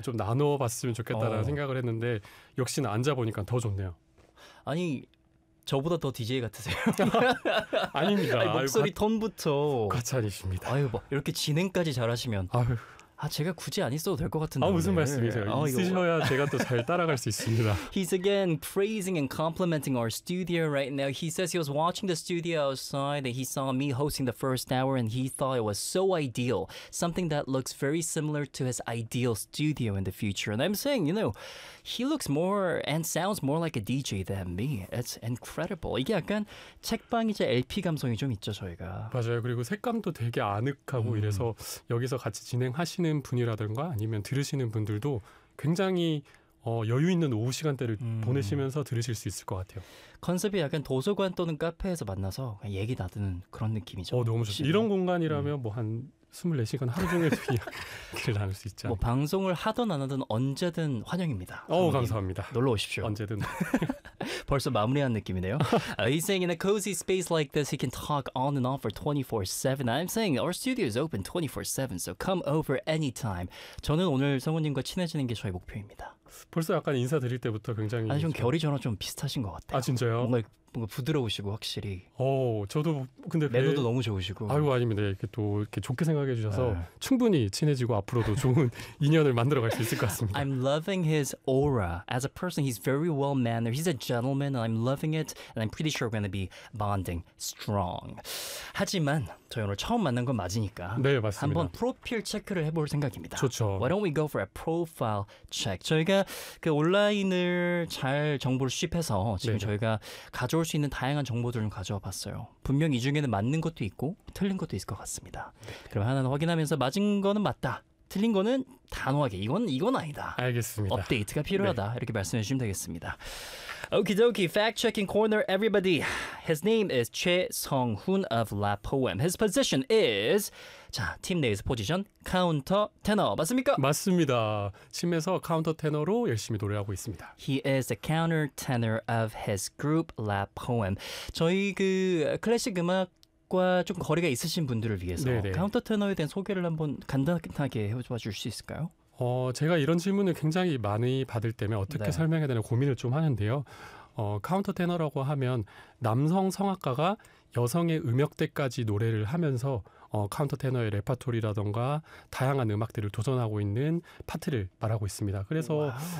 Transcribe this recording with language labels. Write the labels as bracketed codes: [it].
[ko] 좀 나눠봤으면 좋겠다라는 생각을 했는데 역시나 앉아보니까 더 좋네요. 아니, 저보다 더 DJ 같으세요. 아닙니다. 아니, 목소리 톤부터. 과찬이십니다. 아유, 뭐 이렇게 진행까지 잘하시면. 아유. 아, 제가 굳이 안 있어도 될 것 같은데. 아, 무슨 말씀이세요? 아, 있으셔야 이거. 제가 또 잘 따라갈 수 있습니다. [en] He's again praising and complimenting our studio right now. He says he was watching the studio outside and he saw me hosting the first hour and he thought it was so ideal. Something that looks very similar to his ideal studio in the future. And I'm saying, you know, he looks more and sounds more like a DJ than me. It's incredible. [ko] 이게 약간 책방이자 LP 감성이 좀 있죠, 저희가. 맞아요. 그리고 색감도 되게 아늑하고 이래서 여기서 같이 진행하시 하시는 분이라든가 아니면 들으시는 분들도 굉장히 여유 있는 오후 시간대를 보내시면서 들으실 수 있을 것 같아요. 컨셉이 약간 도서관 또는 카페에서 만나서 그냥 얘기 나누는 그런 느낌이죠. 너무 좋죠. 이런 공간이라면 뭐 한 24시간 하루 종일 이야기를 나눌 수 있죠. 뭐 방송을 하든 안 하든 언제든 환영입니다. 감사합니다. 놀러 오십시오. 언제든. 벌써 마무리한 느낌이네요. [en] He's saying in a cozy space like this, he can talk on and off for 24/7. I'm saying our studio is open 24/7, so come over anytime. [ko] 저는 오늘 성우님과 친해지는 게 저의 목표입니다. 벌써 약간 인사드릴 때부터 굉장히 아니 좀 결이 저랑 좀 비슷하신 것 같아요. 아 진짜요? 뭔가 부드러우시고 확실히. 저도 근데 매너도 너무 좋으시고. 아이고 아닙니다. 이렇게 또 이렇게 좋게 생각해 주셔서 충분히 친해지고 앞으로도 좋은 인연을 만들어 갈 수 있을 것 같습니다. [en] I'm loving his aura. As a person, he's very well mannered. He's a gentleman and I'm loving it and I'm pretty sure we're going to be bonding strong. [ko] 하지만 저희 오늘 처음 만난 건 맞으니까. 네, 맞습니다. 한번 프로필 체크를 해볼 생각입니다. 좋죠. [en] Why don't we go for a profile check? [ko] 저희가 그 온라인을 잘 정보를 수집해서 지금 네네. 저희가 가져올 수 있는 다양한 정보들을 가져와 봤어요. 분명 이 중에는 맞는 것도 있고 틀린 것도 있을 것 같습니다. 네네. 그럼 하나는 확인하면서 맞은 거는 맞다. 틀린 거는 단호하게 이건 아니다. 알겠습니다. 업데이트가 필요하다. 네. 이렇게 말씀해 주시면 되겠습니다. [en] Okie-dokie, fact-checking corner, everybody. His name is Choi Sung-hoon of La Poem. His position is... [ko] 자, 팀 내에서 포지션, 카운터 테너. 맞습니까? 맞습니다. 팀에서 카운터 테너로 열심히 노래하고 있습니다. [en] He is the counter tenor of his group, La Poem. [ko] 저희 그 클래식 음악 과 조금 거리가 있으신 분들을 위해서 네네. 카운터 테너에 대한 소개를 한번 간단하게 해봐 줄 수 있을까요? 제가 이런 질문을 굉장히 많이 받을 때면 어떻게 네. 설명해야 되나 고민을 좀 하는데요. 카운터 테너라고 하면 남성 성악가가 여성의 음역대까지 노래를 하면서 카운터 테너의 레퍼토리라던가 다양한 음악들을 도전하고 있는 파트를 말하고 있습니다. 그래서 와우.